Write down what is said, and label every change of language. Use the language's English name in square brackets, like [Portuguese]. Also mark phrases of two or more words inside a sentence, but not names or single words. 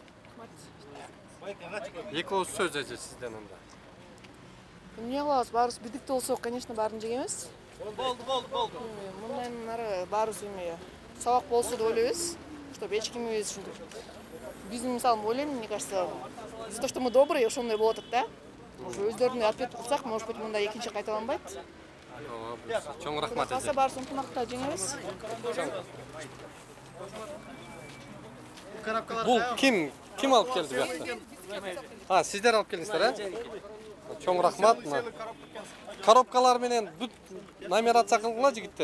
[Kyrgyz] Эки ооз сөз эже сизден анда. Эмне кылабыз? Баарыбыз бирдикте болсок, конечно, баарын жегебиз. Болду. Мындан нары баарыбыз эме сабак болсо деп ойлойбуз, чтобы эч кимибиз ушинтип. Биздин мисалы ойлойм, [Russian] мне кажется, за то, что мы добрые, [Kyrgyz] ошондой болот атат да. Уже өздөрүнө ответ кылсак, [Russian] может быть, [Kyrgyz] мындай экинчи кайталанбайт. Чоң рахмат эже. Баарыбыз ынтымакта жеңебиз. Бул ким алып келди бияқта? Сиздер алып келдиңиздер, Чоң рахмат. Коробкалар менен бүт номерация кылгыла жигиттер.